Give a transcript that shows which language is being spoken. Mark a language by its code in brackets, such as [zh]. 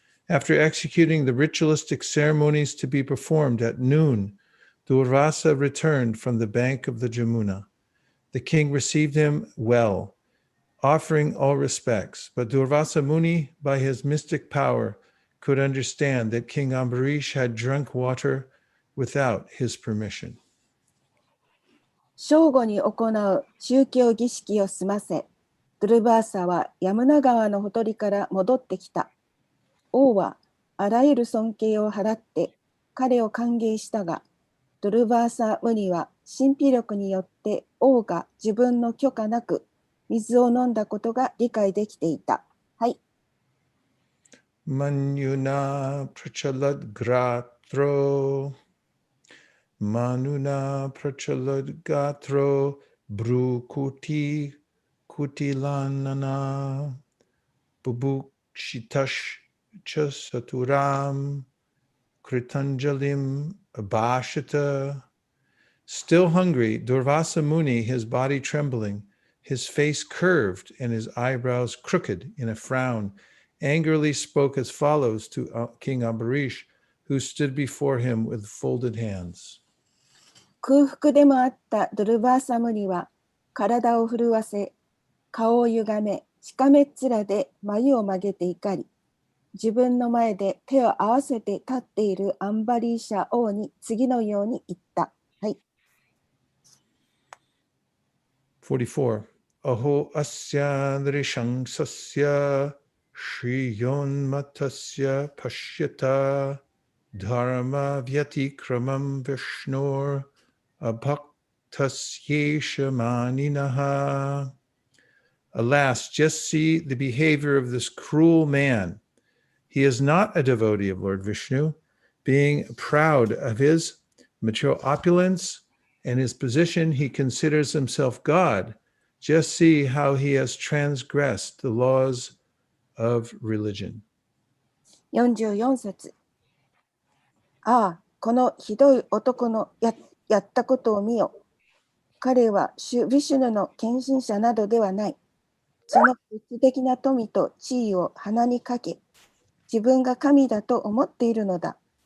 [en] After executing the ritualistic ceremonies to be performed at noon, Durvasa returned from the bank of the Jamuna. The king received him well, offering all respects. But Durvasa Muni, by his mystic power, could understand that King Ambarish had drunk water without his permission. [ja] 正午に行う宗教儀式を済ませ、ドゥルバーサはヤムナ川のほとりから戻ってきた。王はあらゆる尊敬を払って彼を歓迎したが、ドゥルバーサ・ムニは神秘力によって王が自分の許可なく水を飲んだことが理解できていた。はい。 [sa] Manuna prachalad gratro, Manuna prachalad gatro, Brukuti kutilanana, Bubukshitash chasaturam, Kritanjalim abhashita. [en] Still hungry, Durvasa Muni, his body trembling, his face curved and his eyebrows crooked in a frown, angrily spoke as follows to King Ambarish, who stood before him with folded hands. [ja] 空腹でもあったドゥルバーサムニは体を震わせ、顔を歪め、しかめっ面で眉を曲げて怒り、自分の前で手を合わせて立っているアンバリーシャ王に次のように言った。はい。 [sa] 44. Aho asya nrishangsasya shriyon matasya pashyata dharma vyatikramam vishnor abhaktasyesha maninaha. [en] Alas, just see the behavior of this cruel man. He is not a devotee of Lord Vishnu, being proud of his material opulence and his position, he considers himself God. Just see how he has transgressed the laws of religion. [ja] 44節。ああ、このひどい男の やったことを見よ。彼は主ヴィシュヌの献身者などではない。その物的な富と地位を鼻にかけ、自分が神だと思っているのだ。